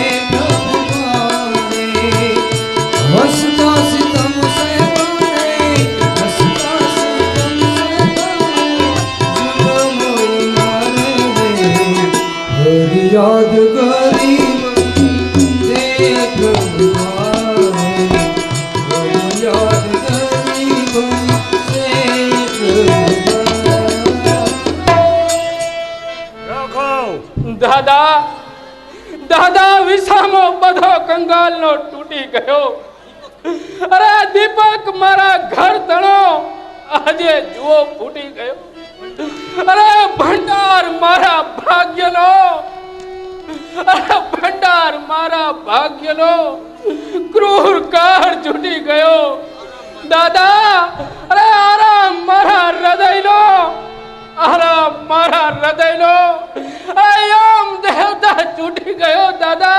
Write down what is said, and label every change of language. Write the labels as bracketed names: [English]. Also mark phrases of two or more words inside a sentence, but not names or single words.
[Hindi] हंसता सितम से बने हंसता सितम से बने जुल्म मारे रे फरियाद गरीबनी से प्रभु द्वारे फरियाद गरीबनी से प्रभु द्वारे [Gujarati] દાદા દાદા વિસામો બધો કંગાલ નો તૂટી ગયો અરે દીપક મારા ઘર તણો આજે જુઓ ફૂટી ગયો અરે ભંડાર મારા ભાગ્યનો અરે ભંડાર મારા ભાગ્યનો ક્રૂર કાર છૂટી ગયો દાદા અરે આરામ મારા હૃદયનો આરામ મારા હૃદયનો આયામ દેવતા છૂટી ગયો દાદા